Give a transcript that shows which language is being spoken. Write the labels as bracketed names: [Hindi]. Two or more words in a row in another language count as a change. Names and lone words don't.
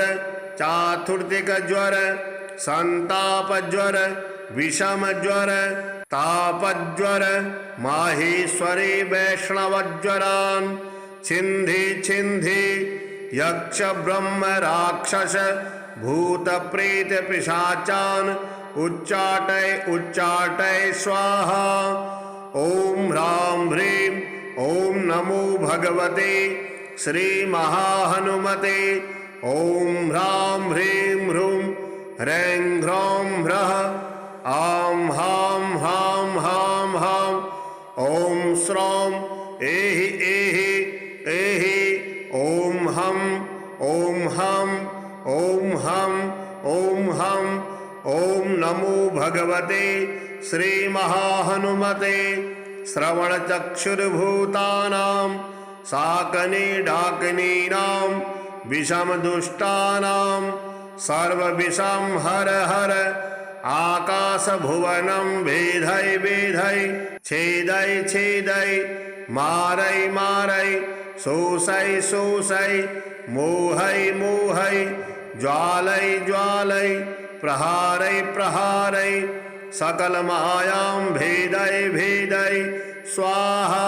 [Sanskrit] चातुर्थिक ज्वर संताप ज्वर विषम ज्वर तापज्वर माहेश्वरी वैष्णवज्वरान् छिन्धि छिन्धि यक्ष ब्रह्म राक्षस भूत प्रेत पिशाचान् उच्चाटय उच्चाटय स्वाहा। ओम ह्रां ह्रीं ओम नमो भगवते श्री महाहनुमते ओम ह्रां ह्रीं ह्रूं ह्रैं ह्रौं ह्रः आं हां हां हां हां ओम श्रौं एहि एहि एहि ओम हम ओम हम ओम हम ओम हम। ओम नमो भगवते श्री महाहनुमते श्रवणचक्षुर्भूतानां शाकनी डाकिनीनां विषमदुष्टानां सर्वविषं हर हर आकाशभुवनं भेदय भेदय छेदय छेदय मारय मारय शोषय शोषय मोहय मोहय ज्वालय ज्वालय प्रहारय प्रहारय सकल मायां भेदय भेदय स्वाहा।